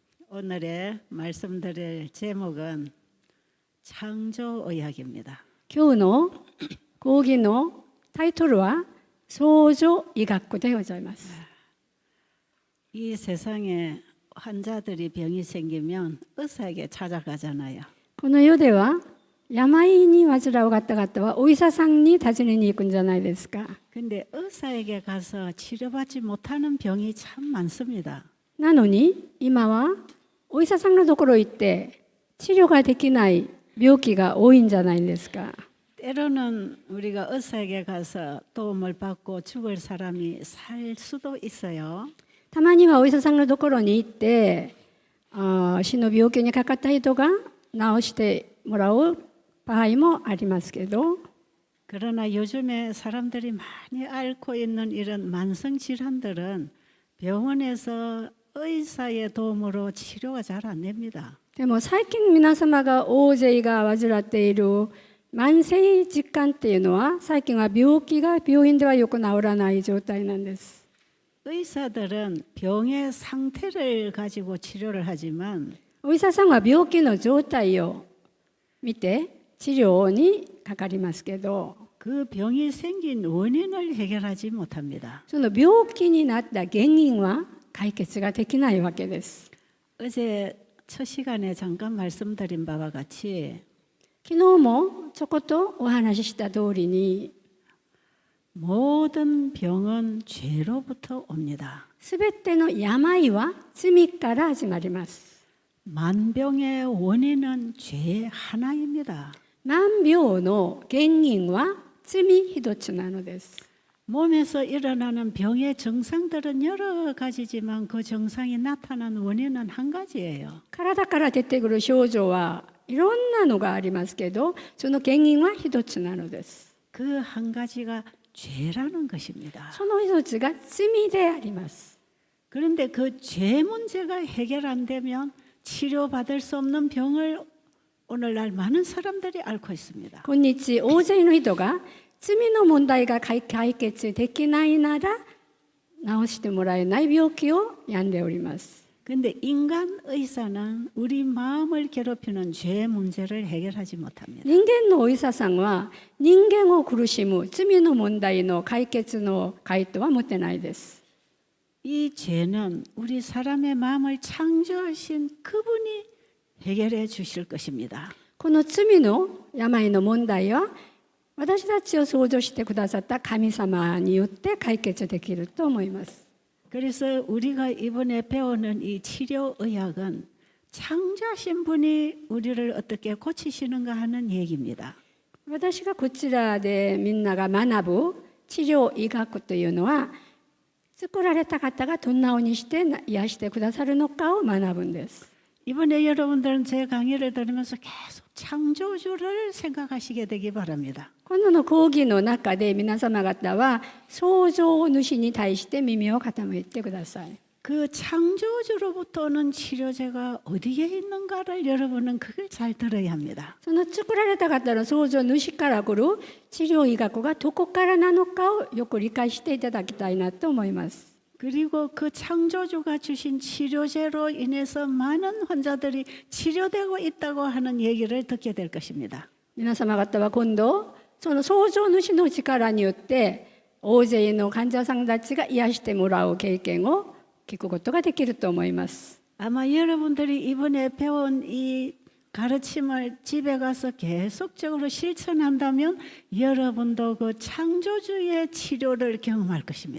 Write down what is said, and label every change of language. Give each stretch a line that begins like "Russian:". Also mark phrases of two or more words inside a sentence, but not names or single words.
Korean: 오늘의 말씀드릴 제목은 창조의학입니다.
Japanese: 今日の講義のタイトルは創造医学でございます。
Korean: 이 세상에 환자들이 병이 생기면 의사에게 찾아가잖아요.
Japanese: この世では病に患う方々はお医者さんに訪ねに行くんじゃないですか。
Korean: 근데 의사에게 가서 치료받지 못하는 병이 참 많습니다.
Japanese: なのに今はお医者さんのところへ行って治療ができない病気が多いんじゃないですか。
Korean: 때로는 우리가 의사에게 가서 도움을 받고 죽을 사람이 살 수도 있어요.
Japanese: たまにはお医者さんのところに行って死の病気にかかった人が治してもらう場合もありますけど、
Korean: 그러나 요즘에 사람들이 많이 앓고 있는 이런 만성 질환들은 병원에서 의사의 도움으로 치료가 잘 안 됩니다.
Japanese: でも最近皆様が大勢が患っている慢性疾患っていうのは最近は病気が病院ではよく治らない状態なんです。
Korean: 의사들은 병의 상태를 가지고 치료를 하지만
Japanese: お医者さんは病気の状態を見て治療にかかりますけど、
Korean: 그 병이 생긴 원인을 해결하지 못합니다.
Japanese: その病気になった原因は解決ができないわけです。
Korean: 어제 첫 시간에 잠깐 말씀드린 바와 같이
Japanese: 昨日もちょこっとお話しした通りに
Korean: 모든 병은 죄로부터 옵니다.
Japanese: すべての病は罪から始まります。
Korean: 만병의 원인은 죄 하나입니다.
Japanese: 万病の原因は罪一つなのです。
Korean: 몸에서 일어나는 병의 증상들은 여러 가지지만 그 증상이 나타나는 원인은 한 가지예요.
Japanese: 体から出てくる症状はいろんなのがありますけど、その原因は一つなのです。
Korean: 그 한 가지가 죄라는 것입니다.
Japanese: その一つが罪であります。
Korean: 그런데 그 죄 문제가 해결 안 되면 치료받을 수 없는 병을 오늘날 많은 사람들이 앓고 있습니다.
Japanese: 今日大勢の人が罪の問題が解決できないなら治してもらえない病気を病んでおります。
Korean: 근데 인간 의사는 우리 마음을 괴롭히는 죄 문제를 해결하지 못합니다.
Japanese: 人間のお医者さんは人間を苦しむ罪の問題の解決の回答は持ってないです。
Korean: 이 죄는 우리 사람의 마음을 창조하신 그분이 해결해 주실 것입니다.
Japanese: この罪の病の問題は私たちを創造してくださった神様によって解決できると思います。
Korean: 그래서 우리가 이번에 배우는 이 치료의학은 창조하신 분이 우리를 어떻게 고치시는가 하는 얘기입니다.
Japanese: 私がこちらでみんなが学ぶ治療医学というのは作られた方がどんなようにして癒してくださるのかを学ぶんです。
Korean: 이번에 여러분들은 제 강의를 들으면서 계속 창조주를 생각하시게 되기 바랍니다.
Japanese: この講義の中で皆様方は創造主に対して耳を傾いてください。
Korean: 그 창조주로부터 오는 치료제가 어디에 있는가를 여러분은 그걸 잘 들어야 합니다.
Japanese: その作られた方の創造主から来る治療医学がどこからなのかをよく理解していただきたいなと思います。
Korean: 그리고 그 창조주가 주신 치료제로 인해서 많은 환자들이 치료되고 있다고 하는 얘기를 듣게 될 것입니다.
Japanese: 皆様方は今度その創造主の力によって大勢の患者さんたちが癒してもらう経験を聞くことができると思います。
Korean: 아마 여러분들이 이번에 배운 이 가르침을 집에 가서 계속적으로 실천한다면 여러분도 그 창조주의 치료를 경험할 것입니다.